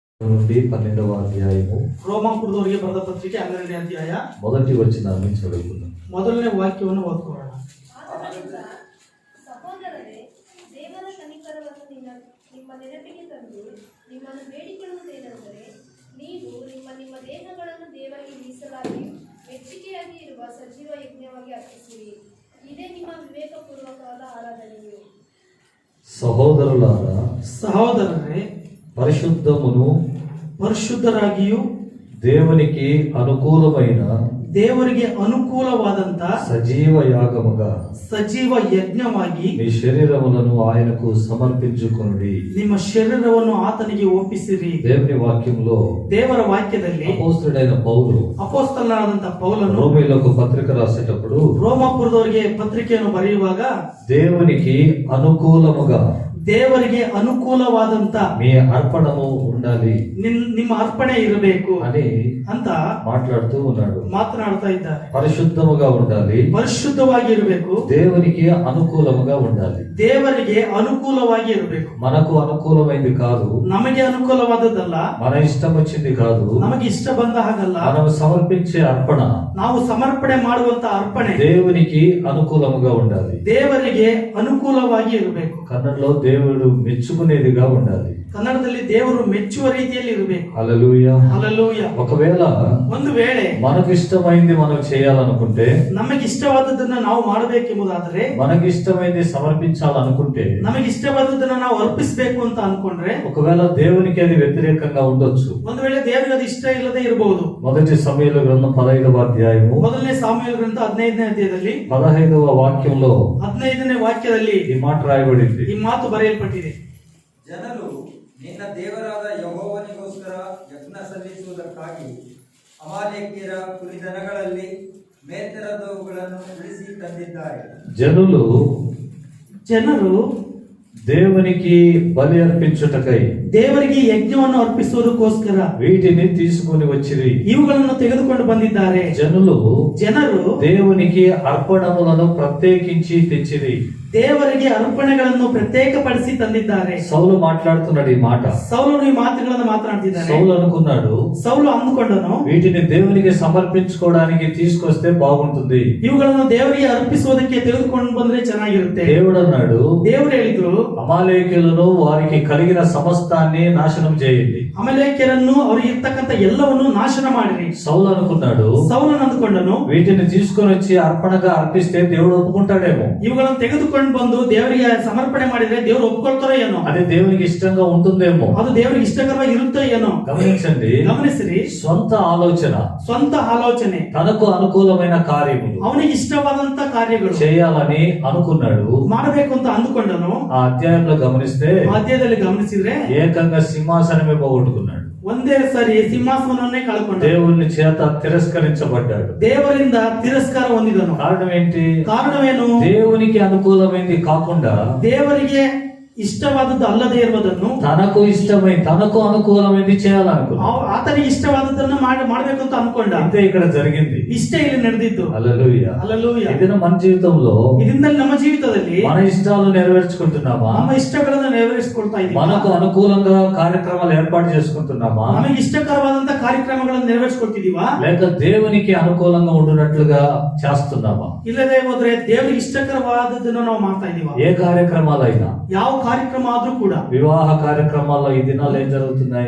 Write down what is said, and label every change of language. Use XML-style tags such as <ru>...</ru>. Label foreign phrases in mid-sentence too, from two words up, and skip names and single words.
<te>నుండి 12వ అధ్యాయము</te> <kn>ರೋಮಾಪುರದವರಿಗೆ ಬರೆದ ಪತ್ರಿಕೆ 12ನೇ ಅಧ್ಯಾಯ</kn> <te>మొదటి వచనాన్ని చదువుకుందాం.</te> <kn>ಮೊದಲನೇ ವಾಕ್ಯವನ್ನು ಓದ್ಕೊಳ್ಳೋಣ. ಸಹೋದರರೇ, ದೇವರ ಕನಿಕರವನ್ನು ನಿಮ್ಮ ನೆನಪಿಗೆ ತಂದು ನಿಮ್ಮನ್ನು ಬೇಡಿಕೊಳ್ಳುವುದೇನೆಂದರೆ, ನೀವು ನಿಮ್ಮ ದೇಹಗಳನ್ನು ದೇವರಿಗೆ ಮೀಸಲಾಗಿ ಮೆಚ್ಚುಗೆಯಾಗಿ ಇರುವ ಸಜೀವ ಯಜ್ಞವಾಗಿ ಅರ್ಪಿಸಿರಿ. ಇದೇ ನಿಮ್ಮ ವಿವೇಕಪೂರ್ವಕವಾದ ಆರಾಧನೆಯು. ಸಹೋದರರೇ, ಪರಿಶುದ್ಧರಾಗಿಯೂ</kn> <te>దేవునికి</te> <kn>అనుకూలవాదంత సజీవ యజ్ఞವಾಗಿ</kn> <te>మీ శరీరములను ఆయనకు సమర్పించుకొనుడి.</te> <kn>ನಿಮ್ಮ శరీరವನ್ನು ಆತನಿಗೆ ಒಪ್ಪಿಸಿರಿ.</kn> <te>దేవుని వాక్యంలో</te> <kn>ದೇವರ ವಾಕ್ಯದಲ್ಲಿ ಅಪೊಸ್ತಲನಾದ ಪೌಲನು</kn> <te>రోమీయులకు పత్రిక రాసేటప్పుడు</te> <kn>ರೋಮಾಪುರದವರಿಗೆ పత్రిಕೆಯನ್ನು ಬರೆಯುವಾಗ</kn> <te>దేవునికి</te> <kn>ಅನುಕೂಲವಾದಂತ</kn> <te>మీ అర్పణము ఉండాలి,</te> <kn>ನಿಮ್ಮ ಅರ್ಪಣೆ ಇರಬೇಕು</kn> <te>అని</te> <kn>ಅಂತ</kn> <te>మాట్లాడుతా</te> <kn>ಇದ್ದಾರೆ.</kn> <te>పరిశుద్ధముగా ఉండాలి,</te> <kn>ಪರಿಶುದ್ಧವಾಗಿ ಇರಬೇಕು,</kn> <te>దేవునికి అనుకూలముగా ఉండాలి.</te> <kn>ದೇವರಿಗೆ ಅನುಕೂಲವಾಗಿ ಇರಬೇಕು.</kn> <te>మనకు అనుకూలమైంది కాదు,</te> <kn>ನಮಗೆ ಅನುಕೂಲವಾದದ್ದಲ್ಲ,</kn> <te>మన ఇష్టం వచ్చింది కాదు,</te> <kn>ನಮಗೆ ಇಷ್ಟ ಬಂದ ಹಾಗಲ್ಲ.</kn> <te>మనం సమర్పించే అర్పణ,</te> <kn>ನಾವು ಸಮರ್ಪಣೆ ಮಾಡುವಂತ ಅರ್ಪಣೆ</kn> <te>దేవునికి అనుకూలముగా ఉండాలి,</te> <kn>ದೇವರಿಗೆ ಅನುಕೂಲವಾಗಿ ಇರಬೇಕು.</kn> <te>కన్నడలో దేవుడు మెచ్చుకునేదిగా ఉండాలి,</te> <kn>ಕನ್ನಡದಲ್ಲಿ ದೇವರು ಮೆಚ್ಚುವ ರೀತಿಯಲ್ಲಿ ಇರಬೇಕು.</kn> <te>హల్లెలూయా.</te> <kn>ಹಲ್ಲೆಲೂಯಾ.</kn> <te>ఒకవేళ</te> <kn>ಒಂದು ವೇಳೆ</kn> <te>మనకు ఇష్టమైంది మనం చేయాలనుకుంటే,</te> <kn>ನಮಗೆ ಇಷ್ಟವಾದದ್ದನ್ನ ನಾವು ಮಾಡಬೇಕೆಂಬುದಾದರೆ,</kn> <te>మనకి ఇష్టమైంది సమర్పించాలనుకుంటే,</te> <kn>ನಮಗೆ ಇಷ್ಟವಾದದ್ದನ್ನ ನಾವು ಅರ್ಪಿಸಬೇಕು ಅಂತ ಅನ್ಕೊಂಡ್ರೆ,</kn> <te>ఒకవేళ దేవునికి అది వ్యతిరేకంగా ఉండొచ్చు.</te> <kn>ಒಂದು ವೇಳೆ ದೇವರಿಗೆ ಅದು ಇಷ್ಟ ಇಲ್ಲದೆ ಇರಬಹುದು.</kn> <te>మొదటి సమూయేలు గ్రంథం 15వ అధ్యాయము</te> <kn>ಮೊದಲನೇ ಸಾಮುವೇಲ ಗ್ರಂಥ 15ನೇ ಅಧ್ಯಾಯದಲ್ಲಿ</kn> <te>15వ వాక్యంలో</te> <kn>15ನೇ ವಾಕ್ಯದಲ್ಲಿ</kn> <te>ఈ మాట రాయబడింది.</te> <kn>ಈ ಮಾತು ಬರೆಯಲ್ಪಟ್ಟಿದೆ. ಜನರು ನಿನ್ನ ದೇವರಾದ ಯೆಹೋವನಿಗೋಸ್ಕರ ಯಜ್ಞ ಸಲ್ಲಿಸುವುದಕ್ಕಾಗಿ ಅಮಾಲೇಕ್ಯರ ಕುರಿದನಗಳಲ್ಲಿ ಮೇಲ್ತರದವುಗಳನ್ನು ಉಳಿಸಿ ತಂದಿದ್ದಾರೆ.</kn> <te>ಜನರು దేవునికి బలి అర్పించుటకై</te> <kn>ದೇವರಿಗೆ ಯಜ್ಞವನ್ನು ಅರ್ಪಿಸುವುದಕ್ಕೋಸ್ಕರ</kn> <te>వీటిని తీసుకొని వచ్చిరి,</te> <kn>ಇವುಗಳನ್ನು ತೆಗೆದುಕೊಂಡು ಬಂದಿದ್ದಾರೆ. ಜನರು</kn> <te>దేవునికి అర్పణములను ప్రత్యేకించి తెచ్చిరి,</te> <kn>ದೇವರಿಗೆ ಅರ್ಪಣೆಗಳನ್ನು ಪ್ರತ್ಯೇಕಪಡಿಸಿ ತಂದಿದ್ದಾರೆ.</kn> <te>సౌలు మాట్లాడుతున్నాడు ఈ మాట.</te> <kn>ಸೌಲನು ಈ ಮಾತುಗಳನ್ನು ಮಾತನಾಡ್ತಿದ್ದಾನೆ.</kn> <te>సౌలు</te> <kn>ಅಂದುಕೊಂಡನು,</kn> <te>వీటిని దేవునికి సమర్పించుకోవడానికి తీసుకొస్తే బాగుంటుంది,</te> <kn>ಇವುಗಳನ್ನು ದೇವರಿಗೆ ಅರ್ಪಿಸುವುದಕ್ಕೆ ತೆಗೆದುಕೊಂಡು ಬಂದ್ರೆ ಚೆನ್ನಾಗಿರುತ್ತೆ.</kn> <te>దేవుడు అన్నాడు,</te> <kn>ದೇವರು ಹೇಳಿದ್ರು,</kn> <te>అమాలేకీయులను వారికి కలిగిన సమస్తాన్ని నాశనం చేయండి,</te> <kn>ಅಮಲೇಕ್ಯರನ್ನು ಅವರಿಗೆ ಇರ್ತಕ್ಕಂಥ ಎಲ್ಲವನ್ನು ನಾಶನ ಮಾಡಿರಿ.</kn> <te>సౌలు</te> <kn>ಅಂದುಕೊಂಡನು,</kn> <te>వీటిని తీసుకొని వచ్చి అర్పణగా అర్పిస్తే దేవుడు ఒప్పుకుంటాడేమో,</te> <kn>ಇವುಗಳನ್ನು ತೆಗೆದುಕೊಂಡು ಬಂದು ದೇವರಿಗೆ ಸಮರ್ಪಣೆ ಮಾಡಿದ್ರೆ ದೇವರು ಒಪ್ಕೊಳ್ತಾರೋ ಏನೋ,</kn> <te>అది దేవునికి ఇష్టంగా ఉంటుందేమో,</te> <kn>ಅದು ದೇವರಿಗೆ ಇಷ್ಟಕರವಾಗಿ ಇರುತ್ತೋ ಏನೋ. ಗಮನಿಸಿರಿ, ಸ್ವಂತ ಆಲೋಚನೆ,</kn> <te>తనకు అనుకూలమైన కార్యములు,</te> <kn>ಅವನಿಗೆ ಇಷ್ಟವಾದಂತ ಕಾರ್ಯಗಳು</kn> <te>చేయాలని అనుకున్నాడు,</te> <kn>ಮಾಡಬೇಕು ಅಂತ ಅಂದುಕೊಂಡನು.</kn> <te>ఆ అధ్యాయంలో</te> <kn>ಅಧ್ಯಾಯದಲ್ಲಿ ಗಮನಿಸಿದ್ರೆ</kn> <te>ఏకంగా సింహాసనమే పోగొట్టుకున్నాడు,</te> <kn>ಒಂದೇ ಸಾರಿ ಸಿಂಹಾಸನವನ್ನೇ ಕಳ್ಕೊಂಡ,</kn> <te>దేవుని చేత తిరస్కరించబడ్డాడు,</te> <kn>ದೇವರಿಂದ ತಿರಸ್ಕಾರ ಹೊಂದಿದನು. ಕಾರಣವೇನು?</kn> <te>దేవునికి అనుకూలమైంది కాకుండా</te> <kn>ದೇವರಿಗೆ ಇಷ್ಟವಾದದ್ದು ಅಲ್ಲದೆ ಇರುವುದನ್ನು</kn> <te>తనకు అనుకూలమైంది చేయాలనుకున్నాడు,</te> <kn>ಆತನಿಗೆ ಇಷ್ಟವಾದದ್ದನ್ನು ಮಾಡಬೇಕು ಅಂತ ಅನ್ಕೊಂಡ.</kn> <te>అంతే ఇక్కడ జరిగింది,</te> <kn>ಇಷ್ಟೇ ಇಲ್ಲಿ ನಡೆದಿದ್ದು.</kn> <te>హల్లెలూయా. ఇది మన జీవితంలో,</te> <kn>ಇದರಿಂದ ನಮ್ಮ ಜೀವಿತದಲ್ಲಿ</kn> <te>మన ఇష్టాలు నెరవేర్చుకుంటున్నామా,</te> <kn>ನಮ್ಮ ಇಷ್ಟಗಳನ್ನು ನೆರವೇರಿಸಿಕೊಳ್ತಾ ಇದ್ದೀವಿ,</kn> <te>మనకు అనుకూలంగా కార్యక్రమాలు ఏర్పాటు చేసుకుంటున్నామా,</te> <kn>ನಮಗೆ ಇಷ್ಟಕರವಾದಂತ ಕಾರ್ಯಕ್ರಮಗಳನ್ನು ನೆರವೇರಿಸಿಕೊಳ್ತಿದೀವಾ,</kn> <te>లేక దేవునికి అనుకూలంగా ఉండునట్లుగా చేస్తున్నామా?</te> <kn>ಇಲ್ಲದೆ ಹೋದ್ರೆ ದೇವರಿಗೆ ಇಷ್ಟಕರವಾದದ್ದನ್ನು ನಾವು ಮಾಡ್ತಾ ಇದೀವಾ?</kn> <te>ఏ కార్యక్రమాలైనా,</te> <kn>ಯಾವ ಕಾರ್ಯಕ್ರಮ ಆದ್ರೂ ಕೂಡ,</kn> <te>వివాహ కార్యక్రమాల్లో ఈ దినాలు ఏం జరుగుతున్నాయి,</te>